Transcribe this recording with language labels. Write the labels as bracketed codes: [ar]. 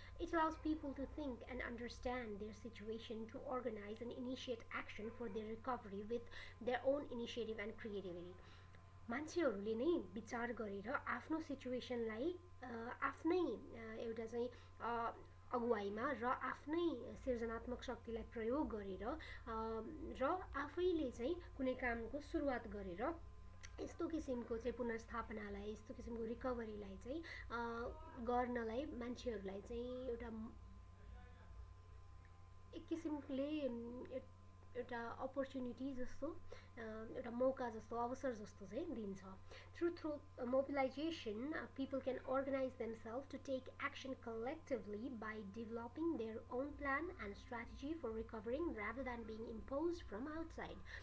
[en] It allows people to think and understand their situation, to organize and initiate action for their recovery with their own initiative and creativity. [ne] मान्छेहरूले नै विचार गरेर आफ्नो सिचुएसनलाई आफ्नै एउटा चाहिँ अगुवाईमा र आफ्नै सृजनात्मक शक्तिलाई प्रयोग गरेर र आफैले चाहिँ कुनै कामको सुरुवात गरेर यस्तो किसिमको चाहिँ पुनर्स्थापनालाई, यस्तो किसिमको रिकभरीलाई चाहिँ गर्नलाई मान्छेहरूलाई चाहिँ एउटा एक किसिमले एउटा अपर्च्युनिटी जस्तो, एउटा मौका जस्तो, अवसर जस्तो चाहिँ दिन्छ। [en] Through mobilization, people can organize themselves to take action collectively by developing their own plan and strategy for recovering rather than being imposed from outside.